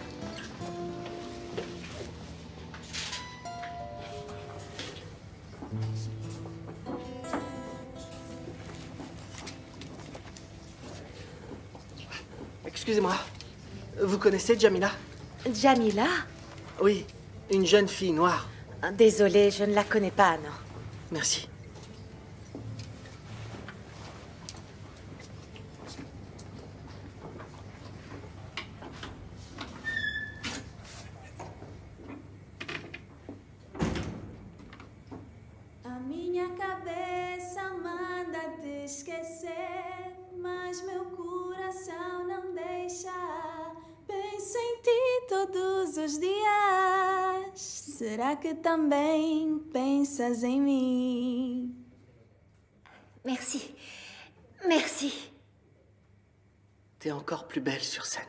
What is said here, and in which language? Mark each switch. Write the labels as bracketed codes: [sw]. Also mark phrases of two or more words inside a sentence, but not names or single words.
[fr] Excusez-moi, vous connaissez Jamila? Jamila? Oui, une jeune fille noire. Désolée, je ne la connais pas, non. Merci. [pt] A minha cabeça manda te esquecer, mas meu coração não deixa. Penso em ti todos os dias. Será que também pensas em mim? [fr] Merci. Merci. T'es encore plus belle sur scène.